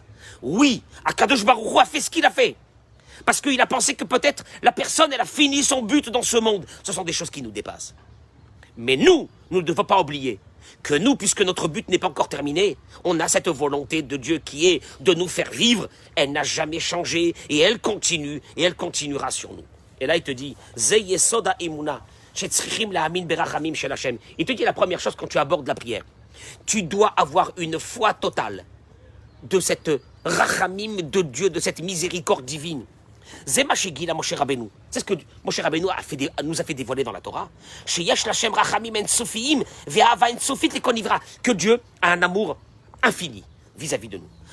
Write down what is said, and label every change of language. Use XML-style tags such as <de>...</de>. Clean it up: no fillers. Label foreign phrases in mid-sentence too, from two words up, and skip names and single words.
<fr>Oui, Akadosh Baruch Hu a fait ce qu'il a fait. Parce qu'il a pensé que peut-être la personne, elle a fini son but dans ce monde. Ce sont des choses qui nous dépassent. Mais nous ne devons pas oublier que nous, puisque notre but n'est pas encore terminé, on a cette volonté de Dieu qui est de nous faire vivre. Elle n'a jamais changé et elle continue et elle continuera sur nous. Et là, il te dit,</fr> <he>זה יסודה אמונה שצריכים להאמין ברחמים של השם.</he> <fr>Il te dit la première chose quand tu abordes la prière. Tu dois avoir une foi totale de cette rachamim de Dieu, de cette miséricorde divine. C'est ce que Moshe Rabbeinu nous a fait dévoiler dans la Torah. Que Dieu a un amour infini vis-à-vis de nous.</fr>